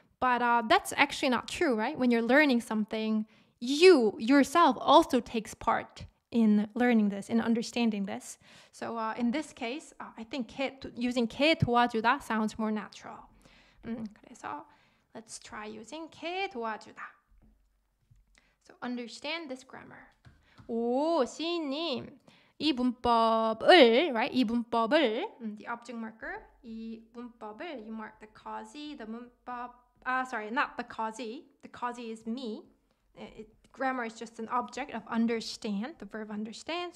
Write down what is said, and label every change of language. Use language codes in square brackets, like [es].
[en] But that's actually not true, right? When you're learning something, you yourself also takes part in learning this, in understanding this. So in this case, I think using 게 도와주다 sounds more natural. 그래서 let's try using 게 도와주다. So understand this grammar. [ko] 오, 시인님, 이 문법을, right? 이 문법을, [en] the object marker, 이 문법을, you mark the causee, the 문법, sorry, not the causee. The causee is me. Grammar is just an object of understand, the verb understand.